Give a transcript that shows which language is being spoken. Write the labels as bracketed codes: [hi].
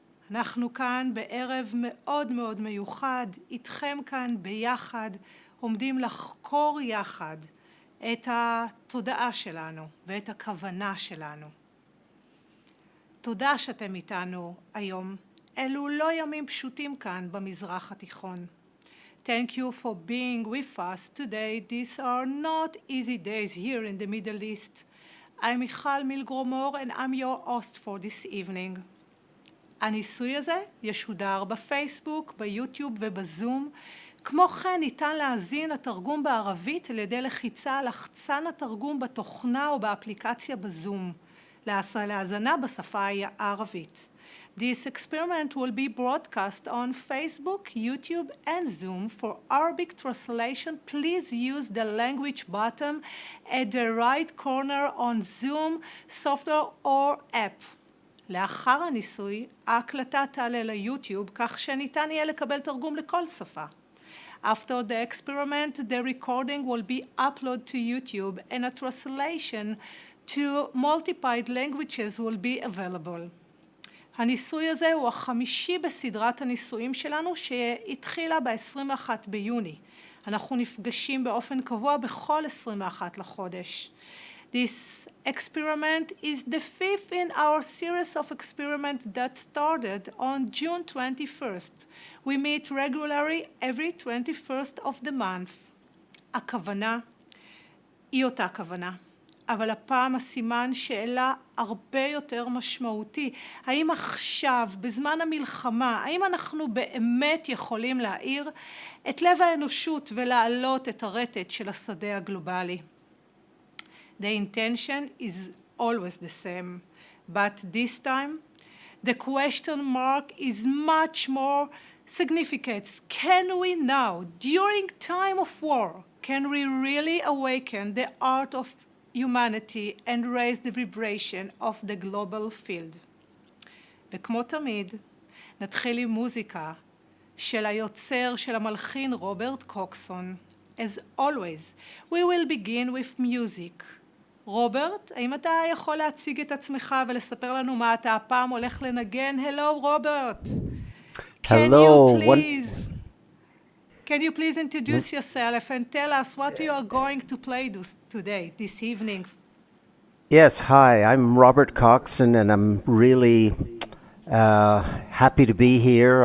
[he] אנחנו כאן בערב מאוד מאוד מיוחד, איתכם כאן ביחד, עומדים לחקור יחד את התודעה שלנו ואת הכוונה שלנו. תודה שאתם איתנו היום. אלו לא ימים פשוטים כאן במזרח התיכון. [en] Thank you for being with us today. These are not easy days here in the Middle East. I'm מיכל מילגרומור and I'm your host for this evening. [he] הניסוי הזה ישודר בפייסבוק, ביוטיוב ובזום. כמו כן ניתן להאזין לתרגום בערבית על ידי לחיצה על לחצן התרגום בתוכנה או באפליקציה בזום. להאזנה בשפה הערבית. [en] This experiment will be broadcast on Facebook, YouTube and Zoom. For Arabic translation, please use the language button at the right corner on Zoom software or app. [he] לאחר הניסוי, ההקלטה תעלה ליוטיוב כך שניתן יהיה לקבל תרגום לכל שפה. [en] After the experiment, the recording will be uploaded to YouTube and a translation to multiple languages will be available. [he] הניסוי הזה הוא החמישי בסדרת הניסויים שלנו שהתחילה ב-21 ביוני. אנחנו נפגשים באופן קבוע בכל 21 לחודש. [en] This experiment is the fifth in our series of experiments that started on June 21st. We meet regularly every 21st of the month. [he] הכוונה היא אותה כוונה, אבל הפעם הסימן שאלה הרבה יותר משמעותי. האם עכשיו, בזמן המלחמה, האם אנחנו באמת יכולים להאיר את לב האנושות ולהעלות את הרטט של השדה הגלובלי? [en] The intention is always the same, but this time the question mark is much more significant. Can we now, during time of war, can we really awaken the art of humanity and raise the vibration of the global field? [he] וכמו תמיד, נתחיל עם מוזיקה של היוצר של המלחין רוברט קוקסון. [en] As always, we will begin with music. [he] רוברט, האם אתה יכול להציג את עצמך ולספר לנו מה אתה הפעם הולך לנגן? [en] Hello, רוברט. Hello. Can you please introduce yourself and tell us what you are going to play today, this evening? Yes, hi, I'm Robert Coxon, and I'm really happy to be here.